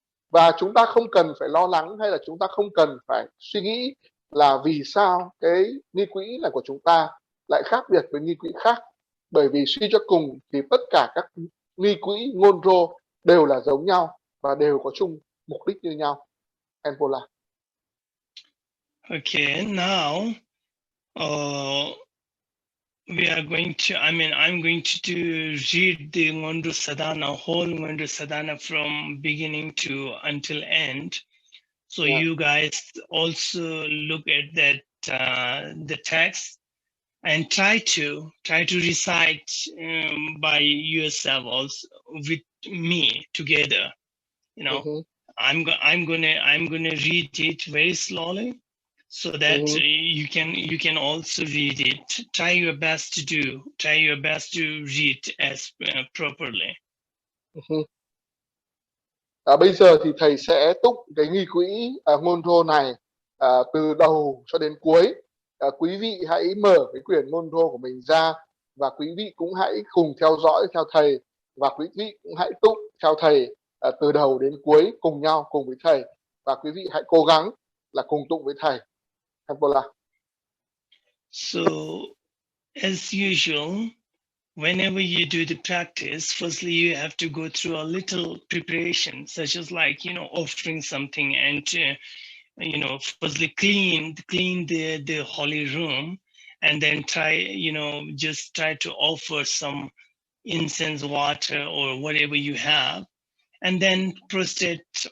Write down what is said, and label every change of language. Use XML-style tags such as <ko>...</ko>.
<vi>Và chúng ta không cần phải lo lắng, hay là chúng ta không cần phải suy nghĩ là vì sao cái nghi quỹ này của chúng ta lại khác biệt với nghi quỹ khác. Bởi vì suy cho cùng thì tất cả các nghi quỹ Ngondro đều là giống nhau và đều có chung mục đích như nhau. Khenpo.</vi> <en>Okay, now we are going to, I'm going to read the Ngondro Sadhana, whole Ngondro Sadhana from beginning to until end. So you guys also look at that, the text, and try to recite by yourself also with me together. You know, I'm gonna read it very slowly, so that you can also read it. Try your best to read as properly.</en> <vi>Bây giờ thì thầy sẽ tụng cái nghi quỹ Ngondro này từ đầu cho đến cuối. Quý vị hãy mở cái quyển Ngondro của mình ra và quý vị cũng hãy cùng theo dõi theo thầy, và quý vị cũng hãy tụng theo thầy từ đầu đến cuối cùng nhau cùng với thầy, và quý vị hãy cố gắng là cùng tụng với thầy. Khenpo.</vi> <en>So, as usual, whenever you do the practice, firstly you have to go through a little preparation, such as like, offering something and firstly clean the holy room, and then just try to offer some incense water or whatever you have, and then prostrate</en>